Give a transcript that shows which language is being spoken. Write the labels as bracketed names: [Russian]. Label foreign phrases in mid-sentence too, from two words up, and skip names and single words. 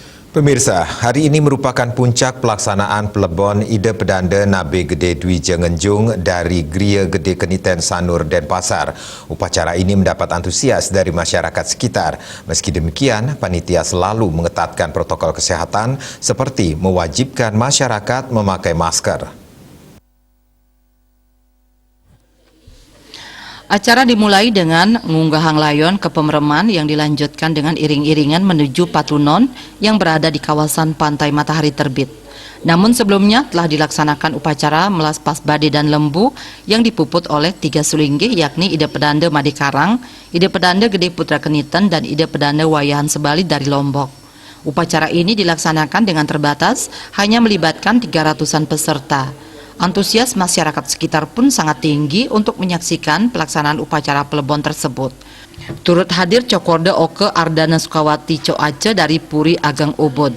[Indonesian] Pemirsa, hari ini merupakan puncak pelaksanaan Plebon Ida Pedanda Nabe Gede Dwi Jengenjung dari Gria Gede Keniten Sanur Denpasar. Upacara ini mendapat antusias dari masyarakat sekitar. Meski demikian, panitia selalu mengetatkan protokol kesehatan seperti mewajibkan masyarakat memakai masker. Acara dimulai dengan ngunggahan layon ke Pemereman yang dilanjutkan dengan iring-iringan menuju Patunon yang berada di kawasan Pantai Matahari Terbit. Namun sebelumnya telah dilaksanakan upacara melas pas bade dan lembu yang dipuput oleh 3 sulinggih yakni Ida Pedanda Made Karang, Ida Pedanda Gede Putra Keniten, dan Ida Pedanda Wayahan Sebali dari Lombok. Upacara ini dilaksanakan dengan terbatas, hanya melibatkan 300-an peserta. Antusias masyarakat sekitar pun sangat tinggi untuk menyaksikan pelaksanaan upacara Plebon tersebut. Turut hadir Cokorda Oke Ardana Sukawati Coace dari Puri Ageng Ubud.